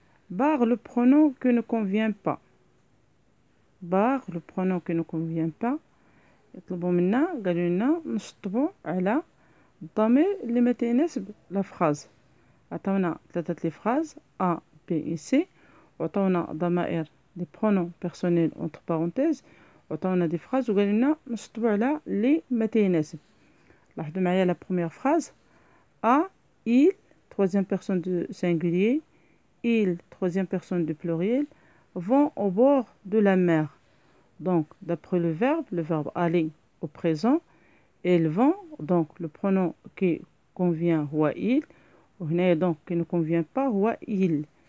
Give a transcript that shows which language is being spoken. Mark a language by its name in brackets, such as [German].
[French] Barre le pronom qui ne convient pas. Barre le pronom qui ne convient pas. [Arabic] يطلبوا منا قالوا لنا نشطبوا على الضمير اللي ما تيناسب لا فراز. عطاونا ثلاثة لي فراز A B et C، وعطاونا ضمائر لي [French] pronoms personnels entre parenthèses، [Arabic] وعطاونا دي فراز وقالوا لنا نشطبوا على لي ما تيناسب. لاحظوا معايا لا بروميير فراز [French] A il troisième personne du singulier, il troisième personne du pluriel vont au bord de la mer. Donc d'après le verbe aller au présent, ils vont, donc le pronom qui convient هو il، وهنا donc qui ne convient pas هو il.